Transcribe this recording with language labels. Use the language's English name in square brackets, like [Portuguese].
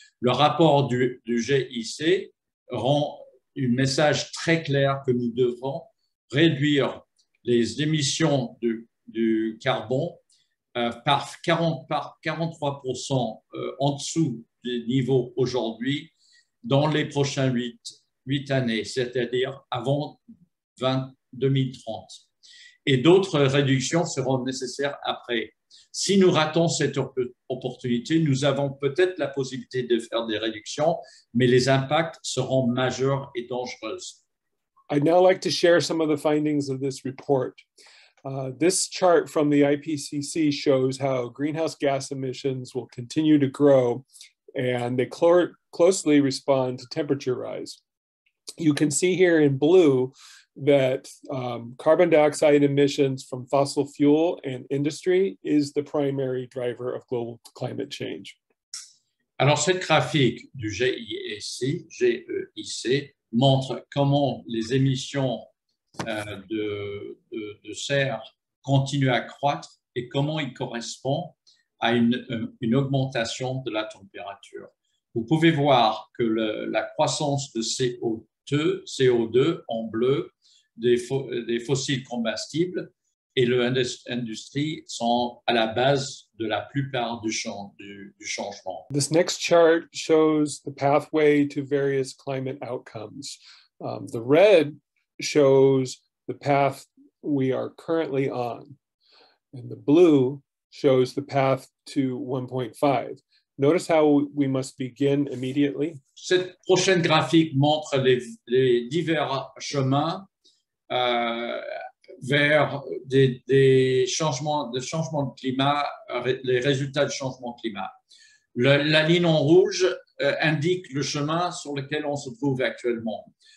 [French] Le rapport du GIC rend un message très clair que nous devrons réduire les émissions du carbone par 43% en dessous des niveaux aujourd'hui dans les prochaines 8 années, c'est-à-dire avant 2030. Et d'autres réductions seront nécessaires après. Si nous ratons cette opportunité, nous avons peut-être la possibilité de faire des réductions, mais les impacts seront majeurs et dangereux. [English] I'd now like to share some of the findings of this report. This chart from the IPCC shows how greenhouse gas emissions will continue to grow, and they closely respond to temperature rise. You can see here in blue that carbon dioxide emissions from fossil fuel and industry is the primary driver of global climate change. [French] Alors, cette graphique du GEIC montre comment les émissions de serre continuent à croître et comment il correspond à une augmentation de la température. Vous pouvez voir que la croissance de CO2 en bleu des fossiles combustibles et l'industrie sont à la base de la plupart du changement. [English] This next chart shows the pathway to various climate outcomes. The red shows the path we are currently on, and the blue shows the path to 1.5. Notice how we must begin immediately. [French] Cette prochaine graphique montre les divers chemins vers des changements de climat, les résultats du changement de climat. La ligne en rouge indique le chemin sur lequel on se trouve actuellement.